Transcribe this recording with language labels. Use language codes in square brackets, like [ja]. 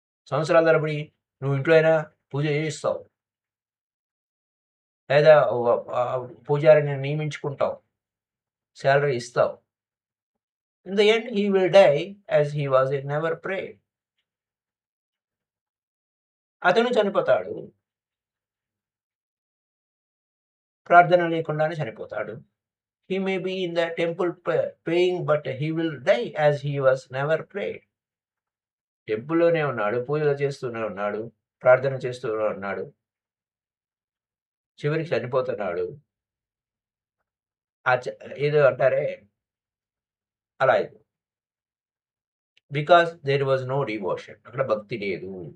[te] సంవత్సరాల తరబడి నువ్వు ఇంట్లో అయినా పూజ చేయిస్తావు, లేదా పూజారిని నియమించుకుంటావు, శాలరీ ఇస్తావు. [en] In the end he will die as he was a never pray. [te] అతను చనిపోతాడు, ప్రార్థన లేకుండానే చనిపోతాడు. [en] He may be in the temple praying, but he will die as he was never prayed. [te] టెంపుల్లోనే ఉన్నాడు, పూజలు చేస్తూనే ఉన్నాడు, ప్రార్థన చేస్తూనే ఉన్నాడు, చివరికి చనిపోతున్నాడు. ఏదో అంటారే అలా ఇది. [en] because there was no devotion, [te] అక్కడ భక్తి లేదు.